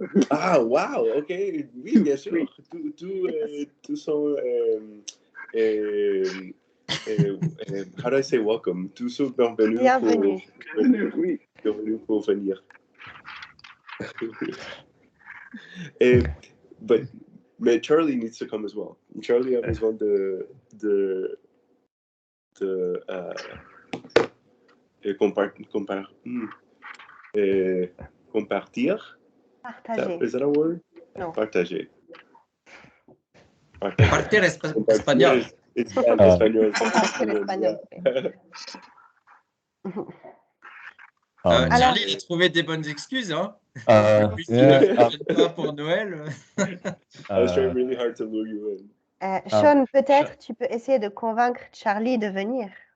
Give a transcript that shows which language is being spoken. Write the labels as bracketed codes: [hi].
[fr] Ah, wow, ok, oui, bien sûr. Oui. Tous sont, [en] how do I say welcome? [fr] Tous sont bienvenus pour venir. Mais [en] Charlie needs to come as well. [fr] Charlie a besoin de compartir. Partager. [en] Is that a word? [fr] Non. Partager. Partir espagnol. Espagnol. Charlie, il a trouvé des bonnes excuses, hein? Pas pour Noël. [en] I was trying really hard to lure you in. [fr] Sean, peut-être tu peux essayer de convaincre Charlie de venir.